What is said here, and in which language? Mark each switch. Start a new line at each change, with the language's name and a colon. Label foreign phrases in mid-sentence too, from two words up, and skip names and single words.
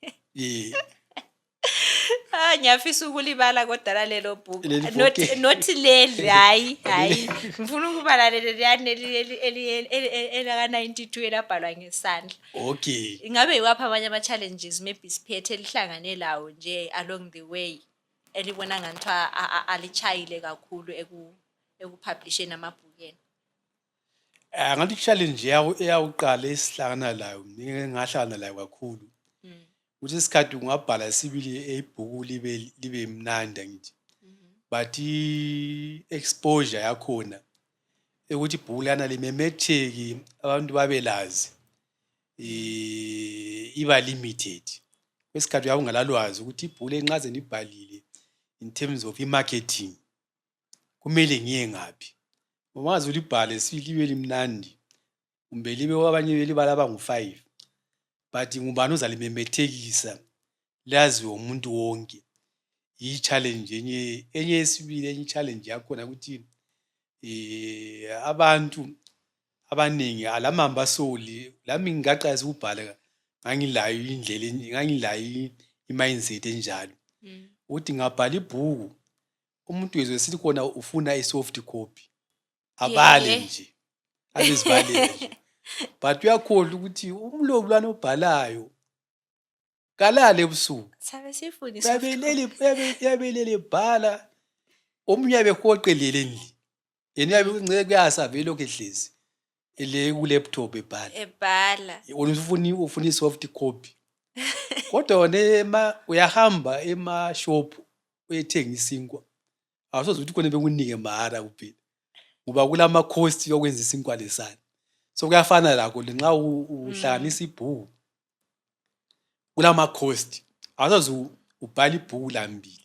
North Ndebele: ngiyafisa ukulibala kodwa lelo bhuku not leli hayi ngifuna ukubala leliyani elaka-92 elabhalwa ngesandla ingabe yiwaphi amanye ama-
English: challenges maybe
North Ndebele: siphethe elihlangane lawo nje
English: along the way
North Ndebele: elibona ngathiwa alichayile kakhulu ekupublisheni amabhukeni ngathi i-challenge eyawuqala esihlangana layo ngahlangana layo kakhulu ukuthi isikhathi ungabhala sibili ibhuku libe mnandi ngithi but i-exposure yakhona ukuthi ibhuku lana limemetheki abantu babelazi iba limited. Kwesikhathi uyabe ungalalwazi ukuthi ibhuku lenqaze nibhalile
English: in terms of
North Ndebele: i-marketing kumele ngiye ngaphi. Ungaze ulibhale libe limnandi kumbe libe abanye belibala abangu-5 but ngubani ozalimemethekisa laziwe umuntu wonke. Yi-challenge enye yesibili, enye i-challenge yakhona ukuthi abantu abaningi alamambasoli lami ngingaqalisa ukubhala ngangilayo i-mindset enjalo ukuthi ngabhala ibhuku umuntu ezwe sithi khona ufuna i-
English: soft copy
North Ndebele: abale nje abezibalela nje but uyakhohlwa ukuthi umlobi lwana obhalayo kalale ebusuku uyabelele bhala omunye abehoqelele endlini yena uyabe unceke kuyasavele lokhu ehlezi ele ku-laptop ebhala ufuna i-
English: soft copy
North Ndebele: kodwa wona uyahamba ema-shop uyethenga isinkwa awusoze ukuthi khona bekunike mahara kuphela ngoba kulama-cost yokwenza isinkwa lesana. So kuyafana lakho nxa uhlanganisa ibhuku kulama-cost awusoze ubhala ibhuku lambili.